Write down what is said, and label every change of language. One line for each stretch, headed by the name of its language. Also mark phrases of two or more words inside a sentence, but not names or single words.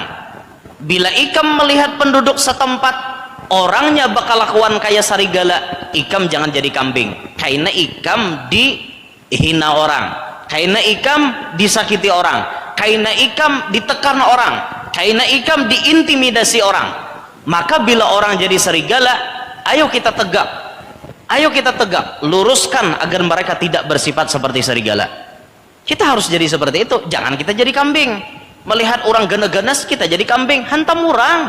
Banjar: Bila ikam melihat penduduk setempat orangnya bakal lakuan kayak serigala, ikam jangan jadi kambing, kaina ikam dihina orang, kaina ikam disakiti orang, kaina ikam ditekan orang, kaina ikam diintimidasi orang.
Indonesian: Maka bila orang jadi serigala, ayo kita tegak, ayo kita tegak, luruskan agar mereka tidak bersifat seperti serigala. Kita harus jadi seperti itu, jangan kita jadi kambing. Melihat orang ganas-ganas kita jadi kambing, hantam orang.